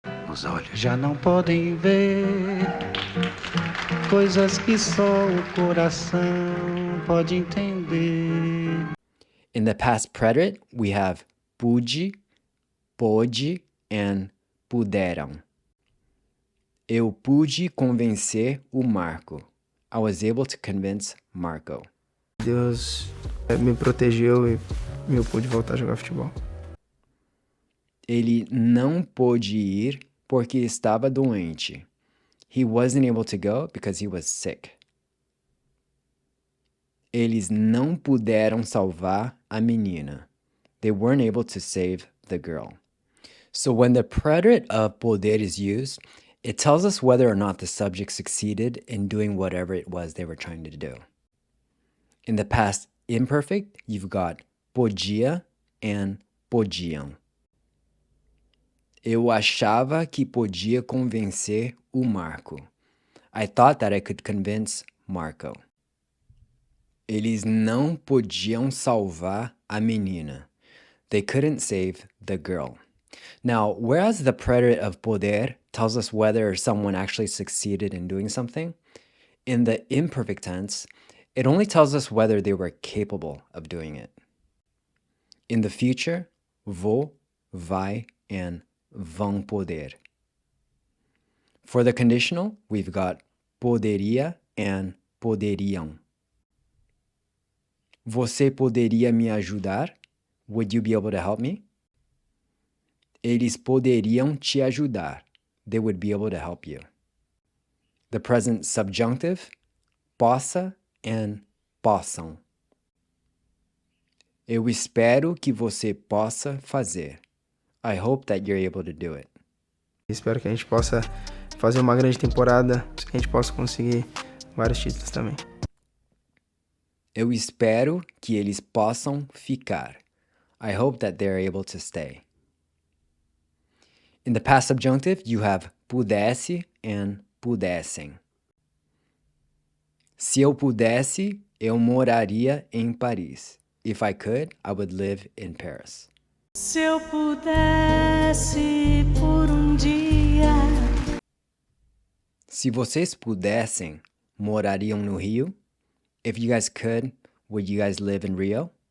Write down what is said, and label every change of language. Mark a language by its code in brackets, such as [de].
[pt] Os olhos já não podem ver coisas que só o coração pode entender. [en] In the past preterite, we have pude, pôde, and puderam. [pt] Eu pude convencer o Marco. [en] I was able to convince Marco. [pt] Deus me protegeu e eu pude voltar a jogar futebol. Ele não pôde ir porque estava doente. [en] He wasn't able to go because he was sick. [pt] Eles não puderam salvar a menina. [en] They weren't able to save the girl. So when the preterite of poder is used, it tells us whether or not the subject succeeded in doing whatever it was they were trying to do. In the past imperfect, you've got podia and podiam. [pt] Eu achava que podia convencer o Marco. [en] I thought that I could convince Marco. [pt] Eles não podiam salvar a menina. [en] They couldn't save the girl. Now, whereas the preterite of poder tells us whether someone actually succeeded in doing something, in the imperfect tense, it only tells us whether they were capable of doing it. In the future, vou, vai, and vão poder. For the conditional, we've got poderia and poderiam. [pt] Você poderia me ajudar? [en] Would you be able to help me? [pt] Eles poderiam te ajudar. [en] They would be able to help you. The present subjunctive, possa and possam. [pt] Eu espero que você possa fazer. [en] I hope that you're able to do it. [pt] Espero que a gente possa fazer uma grande temporada, que a gente possa conseguir vários títulos também. Eu espero que eles possam ficar. [en] I hope that they're able to stay. In the past subjunctive, you have pudesse and pudessem. [pt] Se eu pudesse, eu moraria em Paris. [en] If I could, I would live in Paris. [pt] Se eu pudesse por dia. Se vocês pudessem, morariam no Rio? [en] If you guys could, would you guys live in Rio?